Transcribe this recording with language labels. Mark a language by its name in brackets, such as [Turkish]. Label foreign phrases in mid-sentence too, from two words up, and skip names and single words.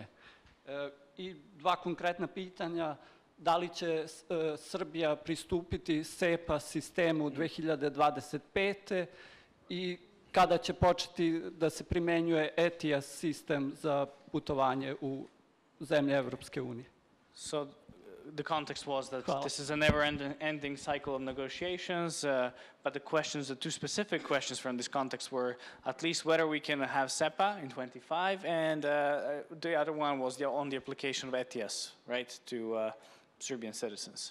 [Serbian] I dva konkretna pitanja. Da li će Srbija pristupiti SEPA sistemu 2025. I kada će početi da se primenjuje ETIAS sistem za putovanje u zemlje Evropske unije? [English] So the context was that this is a never-ending cycle of negotiations, but the two specific questions from this context were at least whether we can have SEPA in 25, and the other one was on the application of ETIAS, right, to Serbian citizens.